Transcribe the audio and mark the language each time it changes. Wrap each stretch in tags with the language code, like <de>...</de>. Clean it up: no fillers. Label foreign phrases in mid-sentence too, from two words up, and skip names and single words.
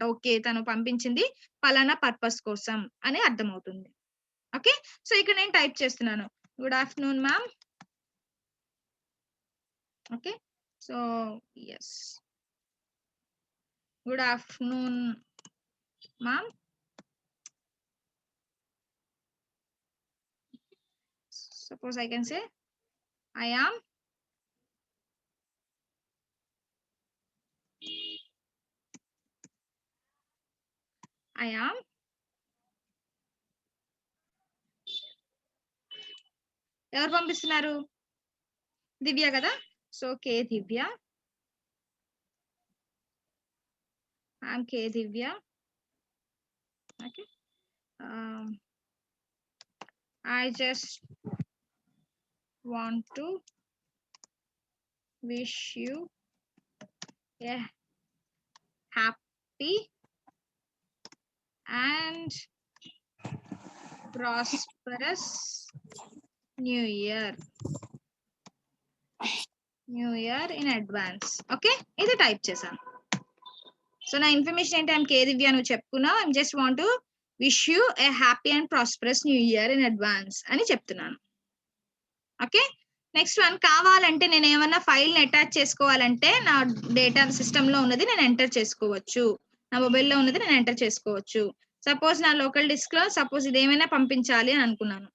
<te>ఓకే, తను పంపించింది పలానా పర్పస్ కోసం అని అర్థమవుతుంది. ఓకే, సో ఇక్కడ నేను టైప్ చేస్తున్నాను,</te> <en>Good afternoon ma'am. Okay, so yes, good afternoon ma'am. Suppose I can say, I am</en> <te>ఎవరు పంపిస్తున్నారు? దివ్య కదా. సో కే దివ్య,</te> <en>I'm K Divya.</en> <te>ఓకే,</te> <en>I just want to wish you a happy and prosperous new year in advance.</en> <te>ఓకే, ఇది టైప్ చేశాను. సో నా ఇన్ఫర్మేషన్ ఏంటి?</te> <en>I'm K Divya</en> <te>నువ్వు చెప్పుకున్నావు,</te> <en>I'm just want to wish you a happy and prosperous new year in advance</en> <te>అని చెప్తున్నాను. ఓకే,</te> <en>next one,</en> <te>కావాలంటే నేను ఏమన్నా ఫైల్ ని అటాచ్ చేసుకోవాలంటే నా</te> <en>data system</en> <te>లో ఉన్నది నేను ఎంటర్ చేసుకోవచ్చు, నా మొబైల్లో ఉన్నది నేను ఎంటర్ చేసుకోవచ్చు. సపోజ్ నా</te> <en>local disk</en> <te>లో సపోజ్ ఇది ఏమైనా పంపించాలి అని అనుకున్నాను.</te>